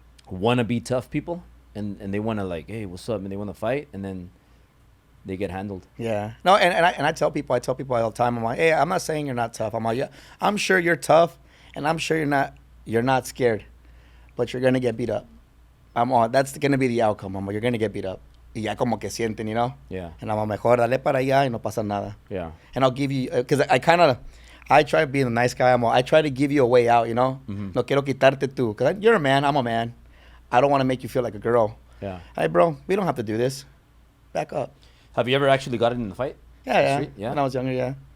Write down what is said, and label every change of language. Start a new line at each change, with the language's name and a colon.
English: wanna be tough people, and they wanna like, hey, what's up, and they wanna fight, and then they get handled. Yeah. No, and I tell people all the time, I'm like, hey, I'm not saying you're not tough. I'm like, yeah, I'm sure you're tough, and I'm sure you're not scared, but you're gonna get beat up. That's gonna be the outcome. I'm like, you're gonna get beat up.
Spanish: Y ya como que sienten,
English: you know? Yeah. And I'm like,
Spanish: mejor dale para allá y no pasa nada.
English: Yeah. And I'll give you, because I try being a nice guy. I try to give you a way out, you know? Mhm.
Spanish: No quiero quitarte tú.
English: Because you're a man, I'm a man. I don't want to make you feel like a girl. Yeah. Hey, bro, we don't have to do this. Back up. Have you ever actually gotten in a fight? Yeah. Street? Yeah. When I was younger, yeah.